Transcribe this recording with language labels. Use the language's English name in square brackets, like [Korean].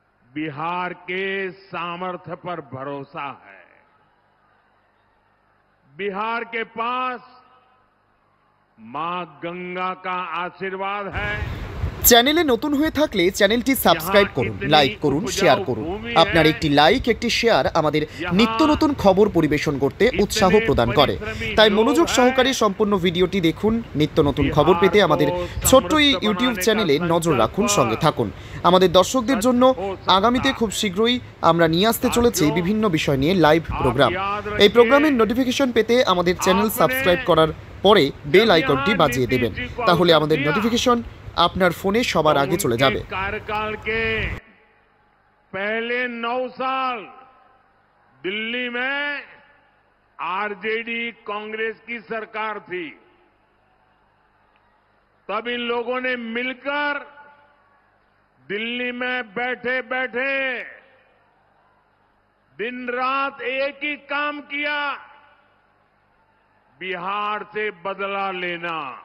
[Hindi] बिहार के सामर्थ्य पर भरोसा है। बिहार के पास मां गंगा का आशीर्वाद है। [Bangla] চ্যানেলে নতুন হয়ে থাকলে চ্যানেলটি সাবস্ক্রাইব করুন, লাইক করুন, শেয়ার করুন। আপনার একটি লাইক, একটি শেয়ার আমাদের নিত্য নতুন খবর পরিবেশন করতে উৎসাহ প্রদান করে। তাই মনোযোগ সহকারে সম্পূর্ণ ভিডিওটি দেখুন। নিত্য নতুন খবর পেতে আমাদের ছোট্ট এই ইউটিউব চ্যানেলে নজর রাখুন, সঙ্গে থাকুন। আমাদের দর্শকদের জন্য আগামীতে খুব শীঘ্রই আমরা নিয়ে আসতে চলেছি বিভিন্ন বিষয় নিয়ে লাইভ প্রোগ্রাম। এই প্রোগ্রামের নোটিফিকেশন পেতে আমাদের চ্যানেল সাবস্ক্রাইব করার পরে বেল আইকনটি বাজিয়ে দেবেন, তাহলে আমাদের নোটিফিকেশন আপনার ফোনে সবার আগে চলে যাবে। [Hindi] कार्यकाल के पहले 9 साल दिल्ली में आरजेडी कांग्रेस की सरकार थी। तब इन लोगों ने मिलकर दिल्ली में बैठे बैठे दिन रात एक ही काम किया, बिहार से बदला लेना।